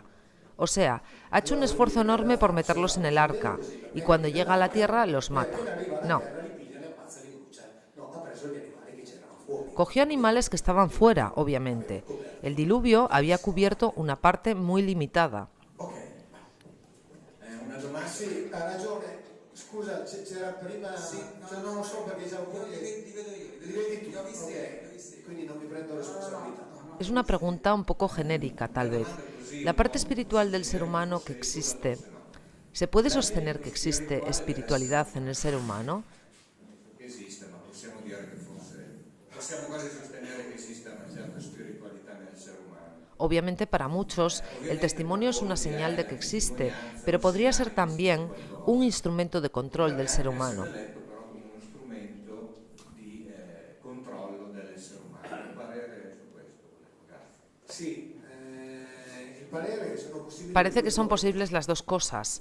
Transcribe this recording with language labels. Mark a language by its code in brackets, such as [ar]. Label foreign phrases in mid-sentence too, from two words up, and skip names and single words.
[es] O sea, ha hecho un esfuerzo enorme por meterlos en el arca, y cuando llega a la tierra los mata. No. Cogió animales que estaban fuera, obviamente. El diluvio había cubierto una parte muy limitada. [it] Sì, ha ragione. Scusa, c'era prima. Sì, non lo so perché già un po' li vedi tu. Ok, quindi non mi prendo responsabilità. [es] Es una pregunta un poco genérica, tal vez. La parte espiritual del ser humano que existe, ¿se puede sostener que existe espiritualidad en el ser humano? [it] Esiste, ma possiamo dire che forse possiamo quasi sostenere che esista una certa spiritualità nel ser umano. [es] Obviamente para muchos el testimonio es una señal de que existe, pero podría ser también un instrumento de control del ser humano. Parece que son posibles las dos cosas.